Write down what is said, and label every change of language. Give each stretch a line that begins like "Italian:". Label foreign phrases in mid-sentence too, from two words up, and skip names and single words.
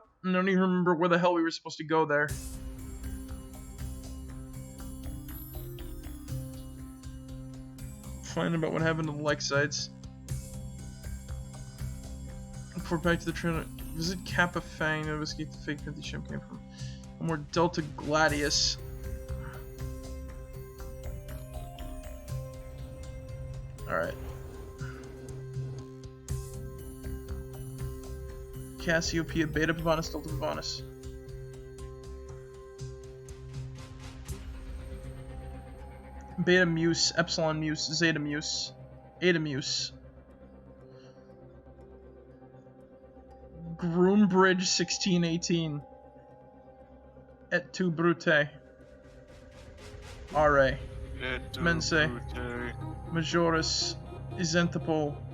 English: I don't even remember where the hell we were supposed to go there. Find about what happened to the Lexites. Report back to the trainer. Visit Kappa Fang to investigate the fake Pinty ship came from. More Delta Gladius. Alright. Cassiopeia, Beta Pavonis, Delta Pavonis. Beta Muse, Epsilon Muse, Zeta Muse, Eta Muse. Groombridge 1618.
Latin: Et tu Brute. R.A.
English: Mense. Majoris. Isenthopol.